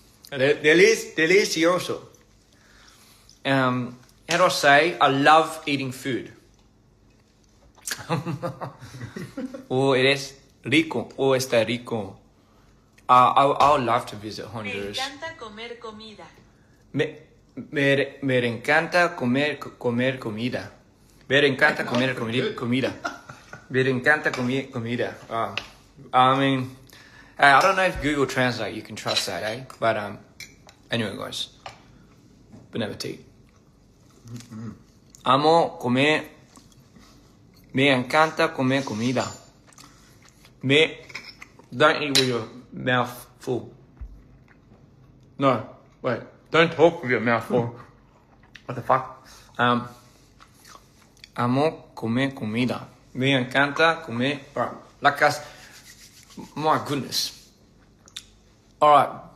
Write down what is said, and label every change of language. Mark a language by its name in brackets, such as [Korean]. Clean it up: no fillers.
[English] Delicioso. How do I say I love eating food? [Spanish] O eres rico. O está rico. [English] I would love to visit Honduras. [Spanish] Me encanta comer comida. Me encanta comer comida. Me encanta comer comida. Me encanta comer comida. [English] I mean, I don't know if Google Translate you can trust that, eh? But anyway, guys, bon appetit. [Spanish] Amo comer. Me encanta comer comida. [English] Don't eat with your mouth full. No, wait. Don't talk with your mouth full. What the fuck? [Spanish] Amo comer comida. Me encanta comer. [English] Alright, like us. My goodness. Alright.